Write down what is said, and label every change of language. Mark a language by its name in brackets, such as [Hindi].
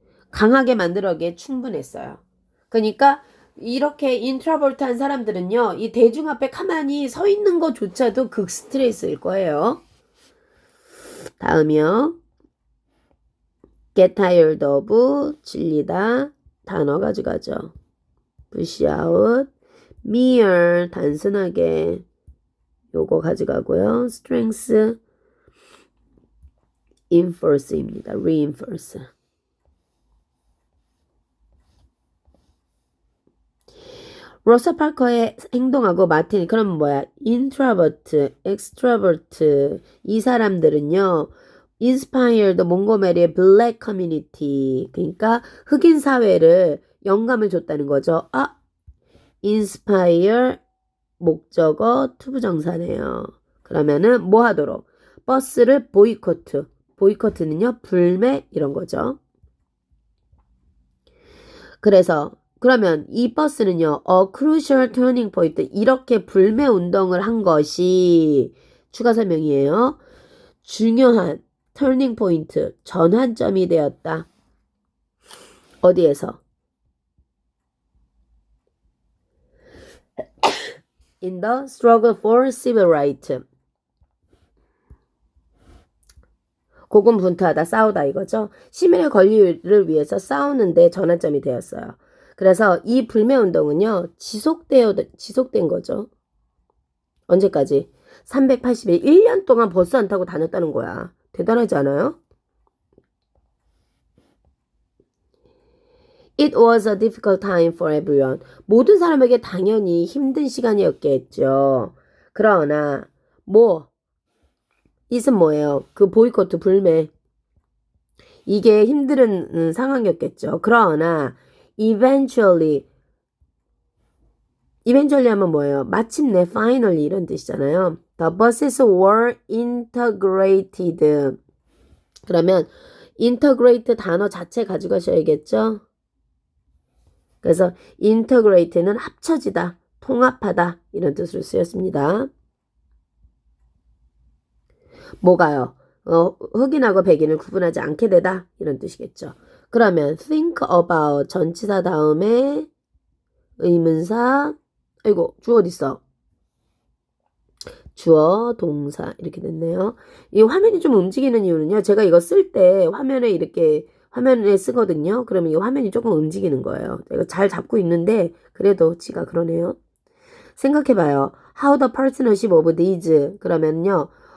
[Korean] 강하게 만들어기에 충분했어요. 그러니까 이렇게 인트로버트한 사람들은요, 이 대중 앞에 가만히 서 있는 것조차도 극 스트레스일 거예요. 다음이요. [English] get tired of, [Korean] 질리다, 단어 가져가죠. [English] push out, [Korean] mere, 단순하게, 요거 가져가고요. [English] strength, enforce입니다. reinforce. [Korean] 로사 파커의 행동하고 마틴, 그럼 뭐야? introvert, extrovert, 이 사람들은요, inspired 몽고메리의 black community, 그러니까 흑인 사회를 영감을 줬다는 거죠. inspire 목적어 투부정사네요. 그러면은 뭐 하도록? 버스를 보이코트. 보이코트는요, 불매 이런 거죠. 그러면 이 버스는요, [English] a crucial turning point, [Korean] 이렇게 불매 운동을 한 것이 추가 설명이에요. 중요한 turning point, 전환점이 되었다. 어디에서? [English] in the struggle for civil rights. [Korean] 고군분투하다 싸우다 이거죠. 시민의 권리를 위해서 싸우는데 전환점이 되었어요. 그래서 이 불매운동은요. 지속된 거죠. 언제까지? 380일 1년 동안 버스 안 타고 다녔다는 거야. 대단하지 않아요? [English] It was a difficult time for everyone. [Korean] 모든 사람에게 당연히 힘든 시간이었겠죠. 그러나 it은 뭐예요? 그 보이콧 불매. 이게 힘든 상황이었겠죠. 그러나 eventually 하면 뭐예요? 마침내 finally 이런 뜻이잖아요. [English] The buses were integrated. [Korean] 그러면 integrate 단어 자체 가져가셔야겠죠? 그래서 integrate는 합쳐지다, 통합하다 이런 뜻으로 쓰였습니다. 뭐가요? 흑인하고 백인을 구분하지 않게 되다 이런 뜻이겠죠. 그러면 [English] think about [Korean] 전치사 다음에 의문사 아이고 주어 어딨어? 주어 동사 이렇게 됐네요. 이 화면이 좀 움직이는 이유는요. 제가 이거 쓸 때 화면에 쓰거든요. 그러면 이 화면이 조금 움직이는 거예요. 제가 잘 잡고 있는데 그래도 지가 그러네요. 생각해봐요. [English] How the partnership of these [Korean] 그러면요.